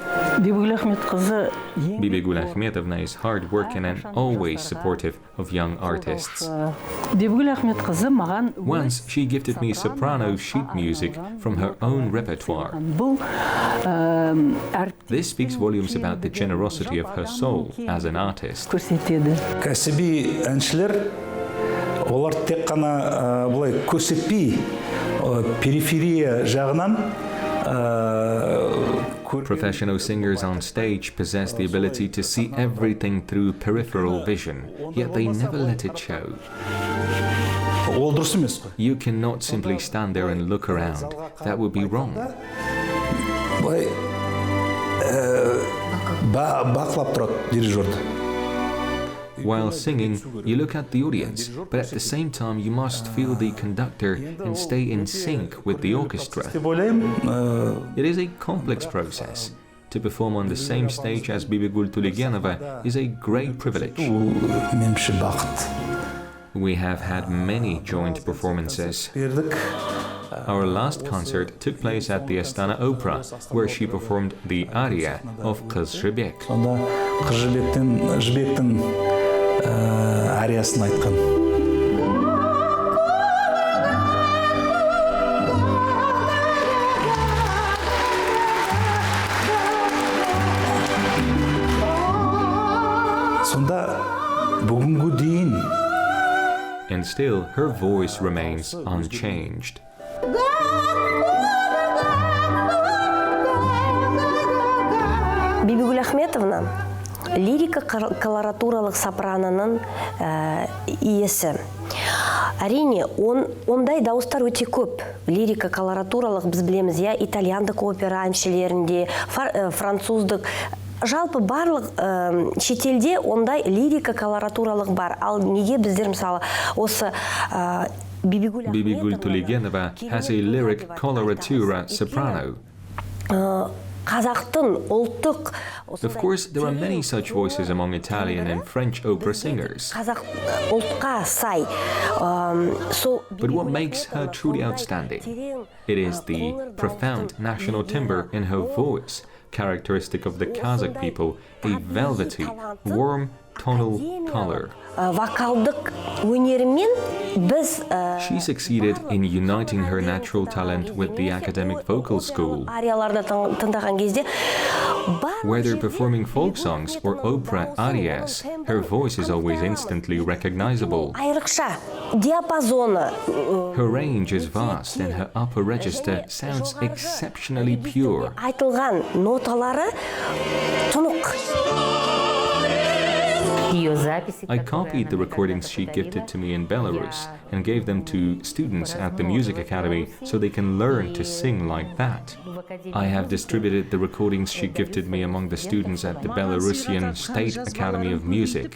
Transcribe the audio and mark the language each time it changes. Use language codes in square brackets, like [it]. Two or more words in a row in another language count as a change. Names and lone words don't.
[en] Bibigul Ahmetovna is hard-working and always supportive of young artists. Once she gifted me soprano sheet music from her own repertoire. This speaks volumes about the generosity of her soul as an artist. [kk] Кәсіби әншілер, олар тек қана бұлай көрсетпей, периферия жағынан [en] Professional singers on stage possess the ability to see everything through peripheral vision, yet they never let it show. [kk] Ол дұрыс емес қой. [en] You cannot simply stand there and look around. That would be wrong. [kk] Былай бақылап тұрады дирижерді. [en] While singing, you look at the audience, but at the same time you must feel the conductor and stay in sync with the orchestra. [kk] Деп ойлаймын, [en] It is a complex process. To perform on the same stage as Bibigul Tulegenova is a great privilege. [kk] меніңше бақыт. [en] We have had many joint performances. [kk] Бердік. [en] Our last concert took place at the Astana Opera, where she performed the aria of Qazakh. [kk] Сонда жібектің ариясын айтқан. Сонда бүгінгі дейін [en] And still, her voice remains unchanged. [kk] Бибигул Ахметовна лирика колоратуралық сопраноның иесі. Әрине, ондай дауыстар өте көп. Лирика колоратуралық біз білеміз, итальяндық опера әншілерінде, француздық. Жалпы барлық шетелде ондай лирика колоратуралық бар. Ал неге біздер мысалы осы [en] Bibigul Tulegenova has a lyric coloratura soprano. [kk] Қазақтың ұлттық. [en] Of course, there are many such voices among Italian and French opera singers. [kk] Қазақ ұлтқа сай. [en] But what makes her truly outstanding? It is the profound national timbre in her voice, characteristic of the Kazakh people, a velvety, warm, tonal color. [kk] Вокалдық өнерімен біз [en] She succeeded in uniting her natural talent with the academic vocal school. [kk] арияларды тыңдаған кезде [en] Whether performing folk songs or opera arias, her voice is always instantly recognizable. [kk] айрықша диапазоны [en] Her range is vast and her upper register sounds exceptionally pure. [kk] айтылған ноталары тұнық. [en] I copied the recordings she gifted to me in Belarus and gave them to students at the music academy so they can learn to sing like that. I have distributed the recordings she gifted me among the students at the Belarusian State Academy of Music.